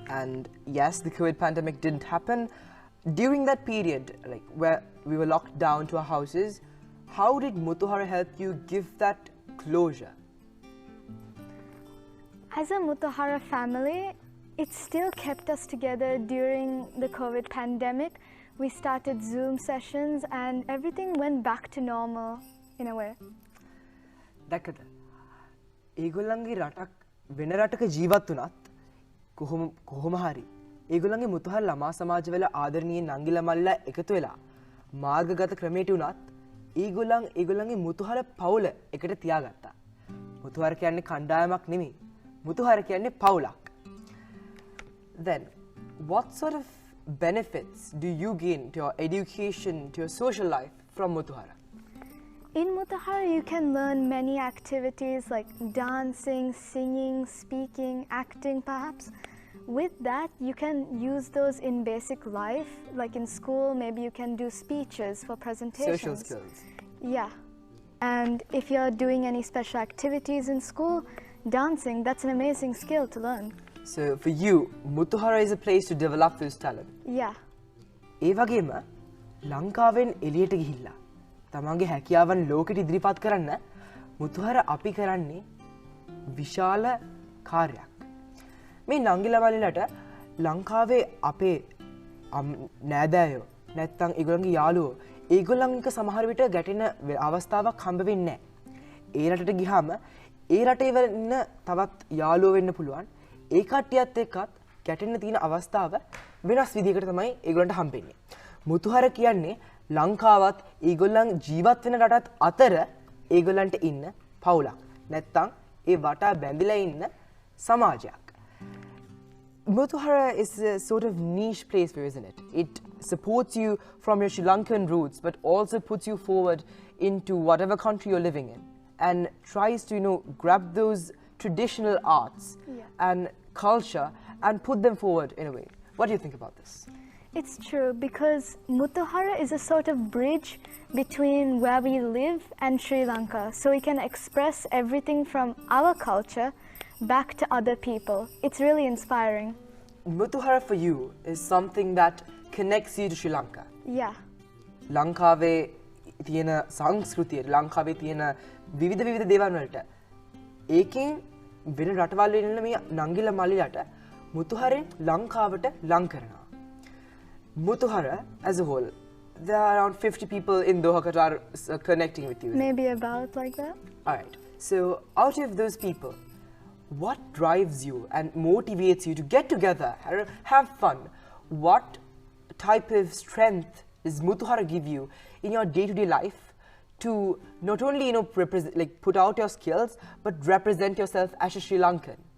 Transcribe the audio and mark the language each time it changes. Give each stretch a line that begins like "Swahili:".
English: And yes, the COVID pandemic didn't happen. During that period, like where we were locked down to our houses, how did Muthuhara help you give that closure? As a Muthuhara family, it still kept us together during the COVID pandemic. We started Zoom sessions and everything went back to normal in a way.
Sinhala: දැක්කද? ඒගොල්ලන්ගේ රටක් වෙන රටක ජීවත් වුණත් කොහොම හරි ඒගොල්ලන්ගේ මුතුහර ළමා සමාජවල ආදරණීය නංගිලා මල්ලා එකතු වෙලා මාර්ගගත ක්‍රමයට උනත් ඒගොල්ලන්ගේ මුතුහර පවුල එකට තියාගත්තා. මුතුහර කියන්නේ කණ්ඩායමක් නෙමෙයි. මුතුහර කියන්නේ පවුලක්.
English: Then what sort of benefits do you gain to your education, to your social life from Muthuhara? In Muthuhara, you can learn many activities like dancing, singing, speaking, acting perhaps. With that, you can use those in basic life, like in school, maybe you can do speeches for presentations. Social skills. Yeah. And if you're doing any special activities in school, dancing, that's an amazing skill to learn. So for you, Muthuhara is a place to develop this talent. Yeah.
Sinhala: ඒ වගේම ලංකාවෙන් එළියට ගිහිල්ලා තමන්ගේ හැකියාවන් ලෝකෙට ඉදිරිපත් කරන්න මුතුහර අපි කරන්නේ විශාල කාර්යයක්. මේ නංගිලා මල්ලිලට ලංකාවේ අපේ නෑදෑයෝ නැත්තම් ඒගොල්ලන්ගේ යාළුවෝ ඒගොල්ලන්ක සමහර විට ගැටෙන අවස්ථාවක් හම්බ වෙන්නේ නැහැ. ඒ රටට ගියාම ඒ රටේ ඉන්න තවත් යාළුවෝ වෙන්න පුළුවන්. ඒ කට්ටියත් එක්කත් ගැටෙන්න තියෙන අවස්ථාව වෙනස් විදිහකට තමයි ඒගොල්ලන්ට හම්බෙන්නේ. මුතුහර කියන්නේ ලංකාවත් ඒගොල්ලන් ජීවත් වෙන රටත් අතර ඒගොල්ලන්ට ඉන්න පවුලක්. නැත්තම් ඒ වටා බැඳිලා ඉන්න සමාජයක්.
English: Muthuhara is a sort of niche place for you, isn't it? It supports you from your Sri Lankan roots, but also puts you forward into whatever country you're living in, and tries to, grab those traditional arts and culture and put them forward in a way. What do you think about this? It's true because Muthuhara is a sort of bridge between where we live and Sri Lanka. So we can express everything from our culture back to other people. It's really inspiring. Muthuhara for you is something that connects you to Sri Lanka. Yeah.
Sinhala: ලංකාවේ තියෙන සංස්කෘතිය, ලංකාවේ තියෙන විවිධ දේවල් වලට ඒකෙන් වෙන රටවල් වල ඉන්න මේ නංගිලා මල්ලිලට මුතුහරෙන් ලංකාවට ලං කරනවා.
English: Muthuhara as a whole, there are around 50 people in Doha, Qatar connecting with you. Maybe about like that. Alright, so out of those people, what drives you and motivates you to get together, have fun? What type of strength does Muthuhara give you in your day-to-day life to not only put out your skills but represent yourself as a Sri Lankan?